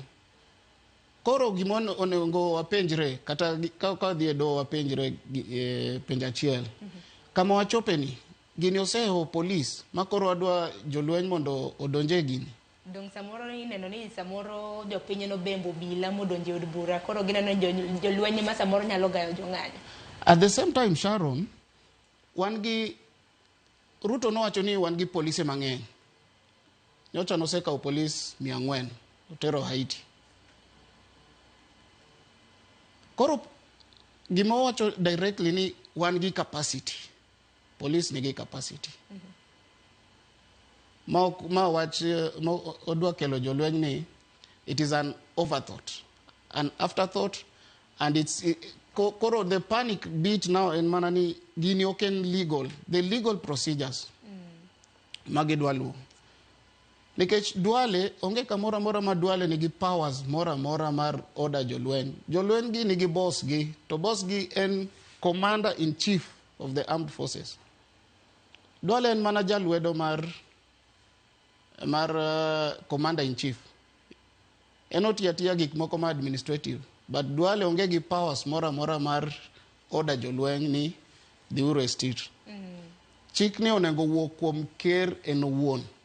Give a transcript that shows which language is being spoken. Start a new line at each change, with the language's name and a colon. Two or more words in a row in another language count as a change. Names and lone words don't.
Luo (Kenya and Tanzania): Koro gimon onego wapenjre kata ka dhi do wapenjre penj achiel. Kama wachopeni gini oseho police makoro adwa jolweny mondo odonje gini. Dong samoro ineno ni samoro jopiny no bembo bila modonje od bura koro gineno jolweny ma samoro nyalo gayo jong'anyo. At the same time Sharon, wangi Ruto nowacho ni wangi polise mang'eny. Nyocha nosekawo police 400 otero Haiti. Koro gima wacho directly ni wangi capacity. Police nigi capacity. Ma wach odwa kelo jolweny ni
English: it is an overthought, an afterthought, and
Luo (Kenya and Tanzania): koro
English: the panic beat now
Luo (Kenya and Tanzania): in manani gini oken
English: legal, the legal procedures
Luo (Kenya and Tanzania): magidwa luwo. Nikech Duale onge kamora mora ma Duale nigi powers mora mar order jolweny. Jolweny gi nigi boss gi, to boss gi en
English: commander in chief of the armed forces.
Luo (Kenya and Tanzania): Duale en mana jalwedo mar
English: commander in chief.
Luo (Kenya and Tanzania): Enotiatia gik moko ma administrative, but Duale onge gi powers mora mar order jolweny ni dhiuru e street. Chik ni onego wuok kuom ker en owuon.